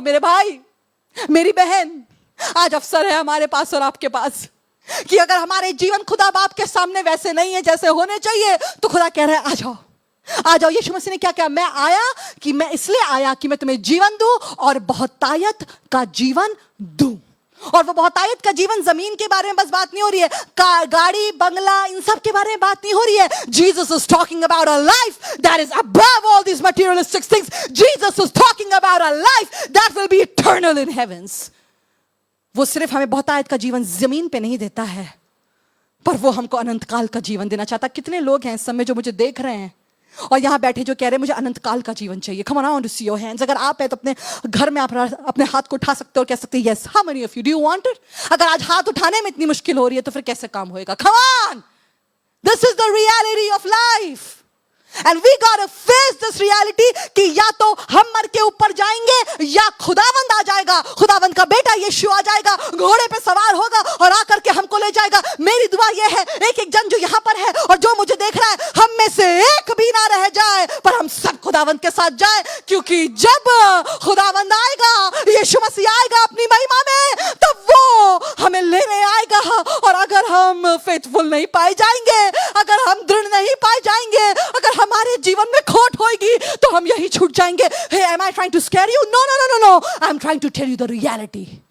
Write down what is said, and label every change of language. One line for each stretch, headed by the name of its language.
Hindi: मेरे भाई, मेरी बहन, आज अवसर है हमारे पास और आपके पास कि अगर हमारे जीवन खुदा बाप के सामने वैसे नहीं है जैसे होने चाहिए, तो खुदा कह रहा है आ जाओ, आ जाओ। यीशु मसीह ने क्या कहा? मैं आया कि मैं इसलिए आया कि मैं तुम्हें जीवन दूं और बहुतायत का जीवन दूं। और वो बहुतायत का जीवन जमीन के बारे में बस बात नहीं हो रही है, गाड़ी बंगला इन सब के बारे में बात नहीं हो रही है।
English: Jesus is talking about a life that is above all these materialistic things. Jesus is talking about a life that will be eternal in heavens.
Hindi: वो सिर्फ हमें बहुतायत का जीवन जमीन पे नहीं देता है, पर वो हमको अनंत काल का जीवन देना चाहता। कितने लोग हैं इस समय जो मुझे देख रहे हैं और यहाँ बैठे जो कह रहे हैं मुझे अनंत काल का जीवन चाहिए?
English: Come on, I want to see your hands.
Hindi: अगर आप है तो अपने घर में आप अपने हाथ को उठा सकते हो और कह सकते हैं yes.
English: How many of you do you want it?
Hindi: अगर आज हाथ उठाने में इतनी मुश्किल हो रही है तो फिर कैसे काम होएगा?
English: Come on, this is the reality of life. And we gotta face this reality
Hindi: कि या तो हम मर के ऊपर जाएंगे या खुदावंद आ जाएगा, खुदावंद का बेटा यीशु आ जाएगा, घोड़े पे सवार होगा और आकर के हमको ले जाएगा। मेरी दुआ ये है एक एक जन जो यहाँ पर है और जो मुझे देख रहा है, हम में से एक भी ना रह जाए, पर हम सब खुदावंद के साथ जाए, क्योंकि जब खुदावंद आएगा, यीशु मसीह आएगा अपनी महिमा में, तब वो हमें लेने आएगा। और अगर हम फेथफुल नहीं पाए जाएंगे, अगर हम दृढ़ नहीं पाए जाएंगे, अगर हमारे जीवन में खोट होगी, तो हम यही छूट जाएंगे।
English: Hey, am I trying to scare you? No. I'm trying to tell you the reality.